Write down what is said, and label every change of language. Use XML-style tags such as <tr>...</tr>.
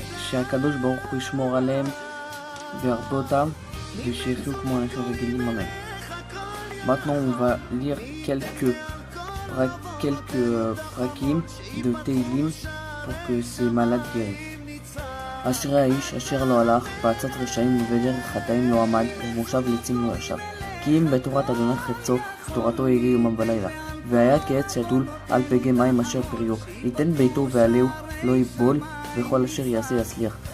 <he>שהקדוש ברוך הוא ישמור עליהם וירבה אותם ושיחיו כמו אנשים רגילים אמן.</he> <fr>Maintenant on va lire quelques prakim de Teilim pour que ces malades guérissent.</fr> <he>אשר האיש אשר לא הלך בעצת רשעים ובדרך חטאים לא עמד ובמושב ליצים לא ישב. כי אם בתורת אדוני חפצו ותורתו יגיע יומם ולילה. והיה כעץ שתול על פגי מים אשר פריו. ייתן ביתו ועלהו לא יבול וכל אשר יעשה יצליח.</he>